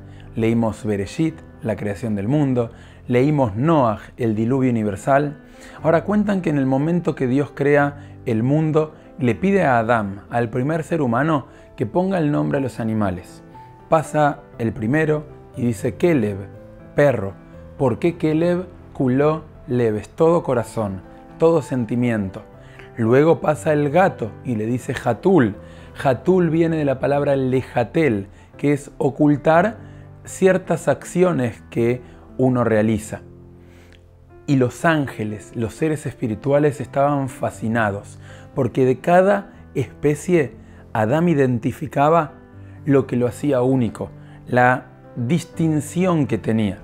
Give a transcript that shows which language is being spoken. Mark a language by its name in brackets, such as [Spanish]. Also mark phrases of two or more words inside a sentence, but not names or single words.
[Spanish] Leímos Bereshit, la creación del mundo, leímos Noaj, el diluvio universal. Ahora cuentan que en el momento que Dios crea el mundo, le pide a Adán, al primer ser humano, que ponga el nombre a los animales. Pasa el primero y dice Kelev, perro. ¿Por qué Kelev? [Hebrew] כולו לב, [Spanish] es todo corazón, todo sentimiento. Luego pasa el gato y le dice Hatul. Hatul viene de la palabra lejatel, que es ocultar ciertas acciones que uno realiza. Y los ángeles, los seres espirituales, estaban fascinados, porque de cada especie Adán identificaba lo que lo hacía único, la distinción que tenía.